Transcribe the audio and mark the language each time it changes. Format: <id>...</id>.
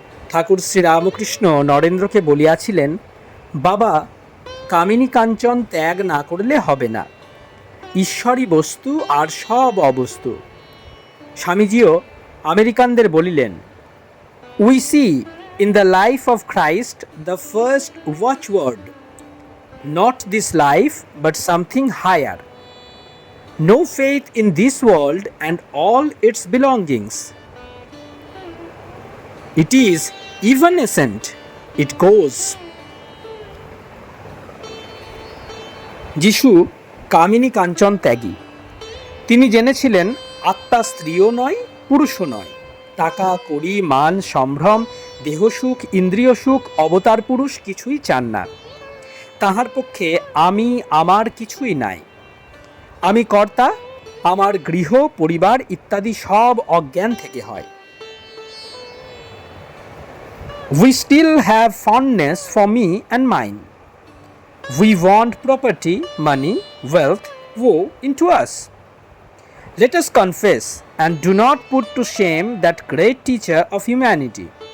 <bn>ঠাকুর শ্রী রামকৃষ্ণ নরেন্দ্রকে বলিয়াছিলেন, বাবা, কামিনী কাঞ্চন ত্যাগ না করলে হবে না। ঈশ্বরই বস্তু আর সব অবস্তু। স্বামীজিও আমেরিকানদের বলিলেন,</bn> <en>We see in the life of Christ the first watchword, not this life but something higher. No faith in this world and all its belongings. It is evanescent, it goes.</en> <bn>যিশু কামিনী কাঞ্চন ত্যাগী। তিনি জেনেছিলেন আত্মা স্ত্রীও নয়, পুরুষও নয়। টাকা কড়ি মান সম্ভ্রম দেহসুখ ইন্দ্রিয় সুখ অবতার পুরুষ কিছুই চান না। তাহার পক্ষে আমি আমার কিছুই নাই। আমি কর্তা, আমার গৃহ পরিবার ইত্যাদি সব অজ্ঞান থেকে হয়।</bn> <en>We still have fondness for me and mine. We want property, money, wealth, woe into us. Let us confess and do not put to shame that great teacher of humanity.</en>